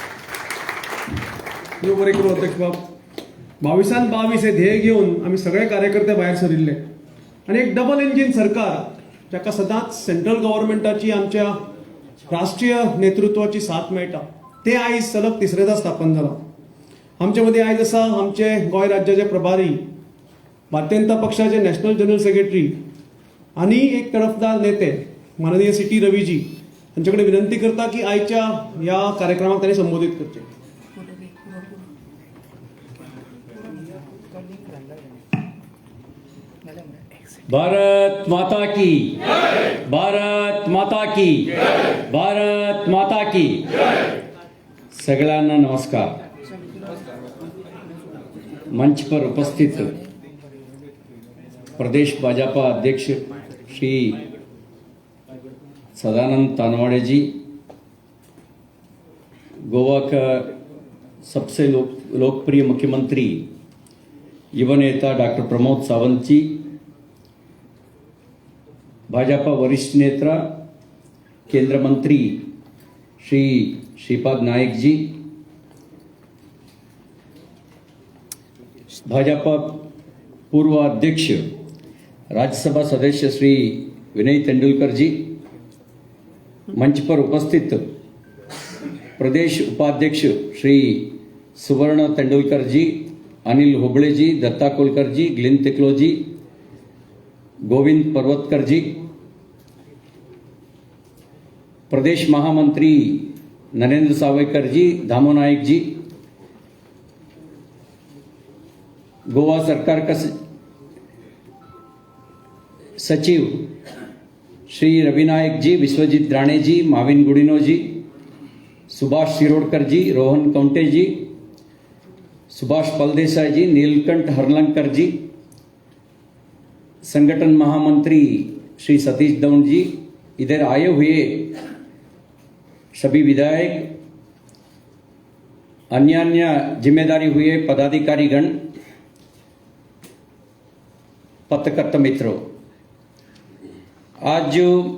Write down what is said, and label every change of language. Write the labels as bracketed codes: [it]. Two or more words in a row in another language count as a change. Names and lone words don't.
[kok] देव बरें करूं अध्यक्ष बाब। 22 हे ध्येय घेवन आमी सगळे कार्यकर्ते भायर सरिल्ले आनी एक [en] double engine [kok] सरकार जाका सदांच [en] central government [kok] आमच्या राष्ट्रीय नेतृत्वाची साथ मेळटा ते आयज सलग तिसरेदा स्थापन जालां। आमचे मदीं आयज आसा आमचे गोंय राज्याचे प्रभारी, भारतीय जनता पक्षाचे [en] national general secretary [kok] आनी एक तडफदार नेते माननीय सी टी रवीजी हांचे कडेन विनंती करता की आयच्या ह्या कार्यक्रमाक तांणी संबोधीत करचें। [hi] भारत माता की, भारत माता की, भारत माता की। [mr] सगळ्यांना नमस्कार। [hi] मंच पर उपस्थित प्रदेश भाजपा अध्यक्ष श्री सदानंद तानवाड़े जी, गोवा का सबसे लोकप्रिय मुख्यमंत्री युवा नेता डॉक्टर प्रमोद सावंत जी, भाजपा वरिष्ठ नेता केंद्र मंत्री श्री श्रीपाद नायक जी, भाजपा पूर्व अध्यक्ष राज्यसभा सदस्य श्री विनय तेंदुलकर जी, मंच पर उपस्थित प्रदेश उपाध्यक्ष श्री सुवर्ण तेंदुलकर जी, अनिल होबळे जी, दत्ता कोलकर जी, ग्लिन तिकलो जी, गोविंद पर्वतकर जी, प्रदेश महामंत्री नरेंद्र सावयकर जी, दामो नायक जी, गोवा सरकार का सचिव श्री रविनायक जी, विश्वजीत राणे जी, माविन गुडिनो जी, सुभाष शिरोडकर जी, रोहन कौंटे जी, सुभाष पलदेसाई जी, नीलकंठ हरलंकर जी, संगठन महामंत्री श्री सतीश दौंड जी, इधर आए हुए सभी विधायक, अन्य अन्य जिम्मेदारी हुए पदाधिकारीगण, पत्रकर्ता मित्रों, आज जो